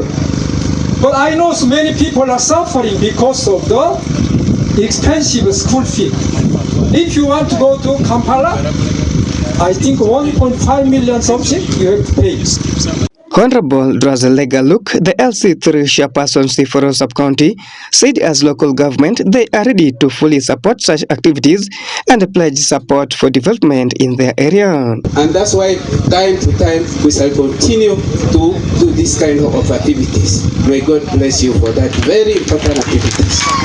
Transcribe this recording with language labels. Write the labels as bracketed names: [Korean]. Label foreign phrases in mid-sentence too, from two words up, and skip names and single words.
[English] But I know so many people are suffering because of the expensive school fee. If you want to go to Kampala, I think 1.5 million something you have to pay. Honorable Drazelega Luke, the LC3 chairperson Siforo sub-county, said as local government they are ready to fully support such activities and pledge support for development in their area. And that's why time to time we shall continue to do this kind of activities. May God bless you for that very important activities.